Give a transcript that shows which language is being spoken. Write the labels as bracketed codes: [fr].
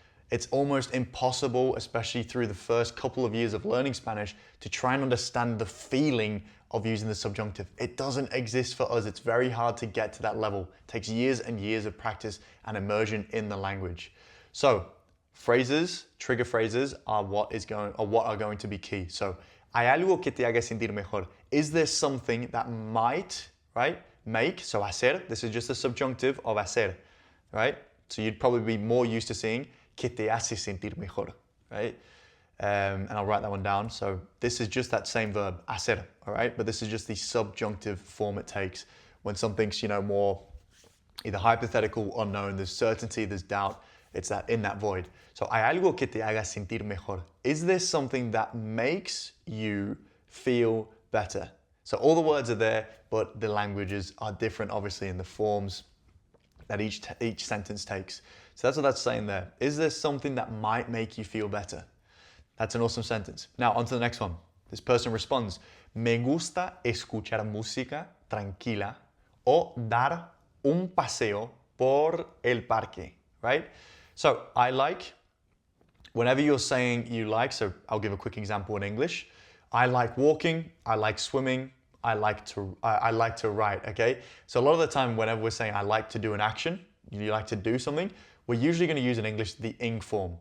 [en] It's almost impossible, especially through the first couple of years of learning Spanish, to try and understand the feeling of using the subjunctive. It doesn't exist for us. It's very hard to get to that level. It takes years and years of practice and immersion in the language. So, trigger phrases are what are going to be key. [es] So, hay algo que te haga sentir mejor. [en] Is there something that might, right, make? So, hacer, this is just a subjunctive of hacer, right? So you'd probably be more used to seeing [es] que te hace sentir mejor, [en] right? And I'll write that one down. So this is just that same verb, hacer, all right? But this is just the subjunctive form it takes when something's, more either hypothetical, unknown, there's certainty, there's doubt. It's that in that void. [es] So hay algo que te haga sentir mejor. [en] Is there something that makes you feel better? So all the words are there, but the languages are different, obviously, in the forms that each sentence takes. So that's what that's saying there. Is there something that might make you feel better? That's an awesome sentence. Now, on to the next one. This person responds, [es] me gusta escuchar música tranquila o dar un paseo por el parque, [en] right? So I like, whenever you're saying you like, so I'll give a quick example in English. I like walking, I like swimming, I like to write, okay? So a lot of the time whenever we're saying I like to do an action, you like to do something, we're usually going to use in English the ing form.